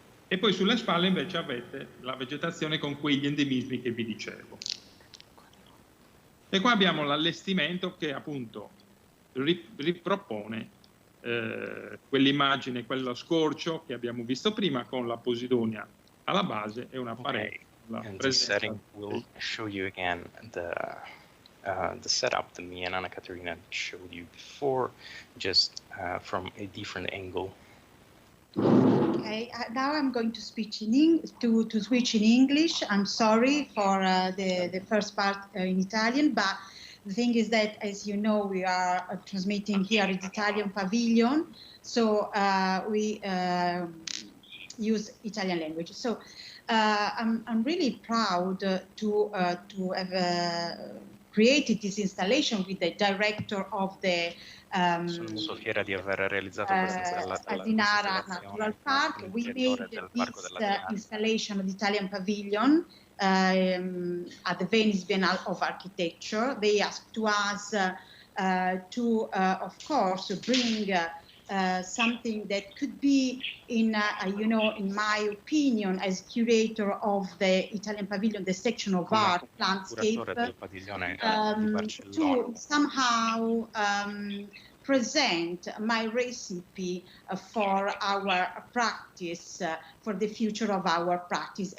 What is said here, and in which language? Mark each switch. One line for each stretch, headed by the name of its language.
Italian: E poi sulle spalle invece avete la vegetazione con quegli endemismi che vi dicevo. E qua abbiamo l'allestimento che appunto ripropone quell'immagine, quello scorcio che abbiamo visto prima con la posidonia alla base e una parete.
English: And this setting will show you again the setup that me and Annacaterina showed you before, just from a different angle. Okay, now I'm going to switch in English. I'm sorry for the first part in Italian, but the thing is that, as you know, we are transmitting here at the Italian pavilion, so we use Italian language. So I'm really proud to have created this installation with the director of the
Italian: Sono molto fiera di aver realizzato questa
English: Asinara Natural Park. We made this installation of the Italian pavilion at the Venice Biennale of Architecture. They asked to us to, of course, bring something that could be, in my opinion, as curator of the Italian pavilion, the section of art landscape, to somehow present my recipe for our practice, for the future of our practice.